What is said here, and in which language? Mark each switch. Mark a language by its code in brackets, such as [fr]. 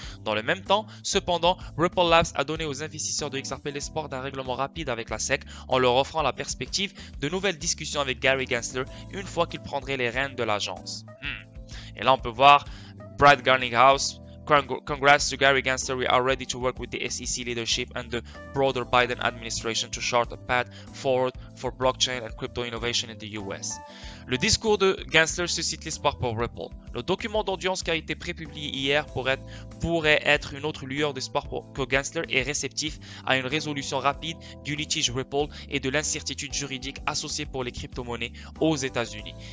[fr] Dans le même temps, cependant, Ripple Labs a donné aux investisseurs de XRP l'espoir d'un règlement rapide avec la SEC en leur offrant la perspective de nouvelles discussions avec Gary Gensler une fois qu'il prendrait les rênes de l'agence. Et là, on peut voir Brad Garlinghouse. [en] Congrats to Gary Gensler. We are ready to work with the SEC leadership and the broader Biden administration to chart a path forward for blockchain and crypto innovation in the US. [fr] Le discours de Gensler suscite l'espoir pour Ripple. Le document d'audience qui a été prépublié hier pourrait être une autre lueur d'espoir que Gensler est réceptif à une résolution rapide du litige Ripple et de l'incertitude juridique associée pour les crypto-monnaies aux États-Unis.